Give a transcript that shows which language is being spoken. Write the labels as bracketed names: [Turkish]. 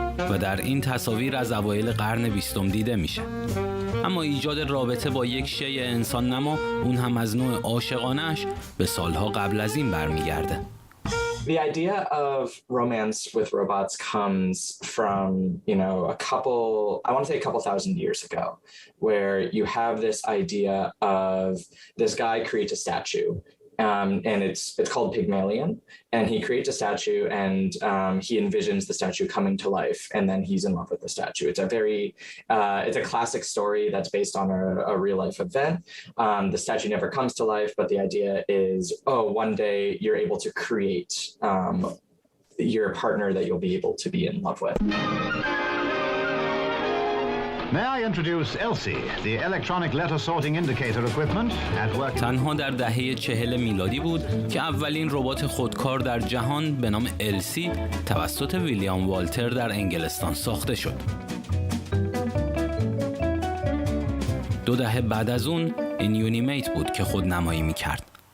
[Persian] و در این تصاویر از اوایل قرن 20 دیده میشه. اما ایجاد رابطه با یک شی انسان نما، اون هم از نوع عاشقانه‌اش، به سالها قبل از این برمیگرده. [English] The idea of romance with robots comes from, a couple thousand years ago, where you have this idea of this guy creates a statue. And it's called Pygmalion, and he creates a statue, and he envisions the statue coming to life, and then he's in love with the statue. It's a classic story that's based on a real life event. The statue never comes to life, but the idea is, one day you're able to create your partner that you'll be able to be in love with. May I introduce Elsie, the electronic letter sorting indicator equipment at work. [Persian] تنها در دهه 40 میلادی بود که اولین ربات خودکار در جهان به نام السی توسط ویلیام والتر در انگلستان ساخته شد. 2 دهه بعد از اون این یونیمیت بود که خودنمایی می‌کرد.